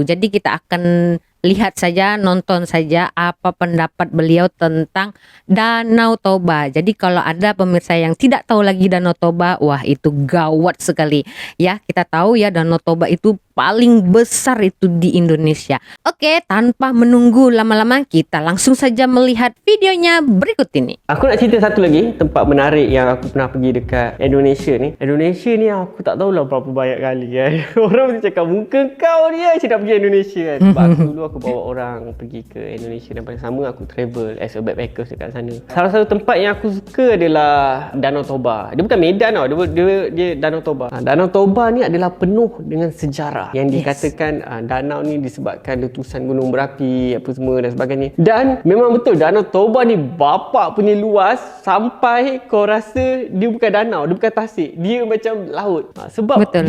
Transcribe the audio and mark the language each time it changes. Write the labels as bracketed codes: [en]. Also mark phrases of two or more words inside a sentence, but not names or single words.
[id] Jadi kita akan lihat saja, nonton saja apa pendapat beliau tentang Danau Toba. Jadi kalau ada pemirsa yang tidak tahu lagi Danau Toba, wah itu gawat sekali. Ya, kita tahu ya Danau Toba itu paling besar itu di Indonesia. Oke, tanpa menunggu lama-lama kita langsung saja melihat videonya berikut ini. [ms] Aku nak cerita satu lagi tempat menarik yang aku pernah pergi dekat Indonesia ni. Indonesia ni aku tak tahulah berapa banyak kali kan. Orang mesti cakap muka kau ni aja nak pergi Indonesia kan. Sebab dulu aku bawa orang pergi ke Indonesia dan bersama aku [en] travel as a backpacker [ms] dekat sana. Salah satu tempat yang aku suka adalah Danau Toba. Dia bukan Medan tau, dia Danau Toba. Danau Toba ni adalah penuh dengan sejarah. Yang dikatakan danau ni disebabkan letusan gunung berapi apa semua dan sebagainya. Dan memang betul Danau Toba ni bapak punya luas sampai kau rasa dia bukan danau, dia bukan tasik. Dia macam laut. Sebab betul.